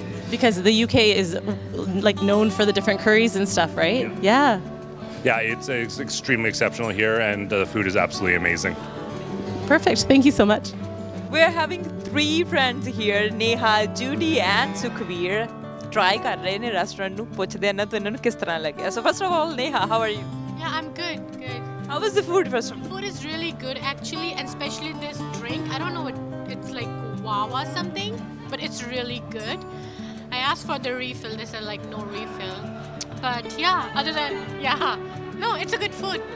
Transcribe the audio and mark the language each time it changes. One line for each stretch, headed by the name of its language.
English: Because the UK is like known for the different curries and stuff, right? Yeah. Yeah, it's extremely exceptional here, and the food is absolutely amazing. Perfect. Thank you so much. We're having 3 friends here, Neha, Judy and Sukhveer.
Punjabi: Try ਕਰ ਰਹੇ ਨੇ restaurant ਨੂੰ ਪੁੱਛਦੇ ਨਾ ਤਾਂ ਇਹਨਾਂ ਨੂੰ ਕਿਸ ਤਰ੍ਹਾਂ ਲੱਗਿਆ.
English: So first of all, Neha, how are you? Yeah, I'm good, good. How was the food first of all? Food is really good actually, and especially this drink. I don't know what it's like, guava something, but it's really good. I asked for the refill. They said like no refill. But yeah, other than no, it's a good food.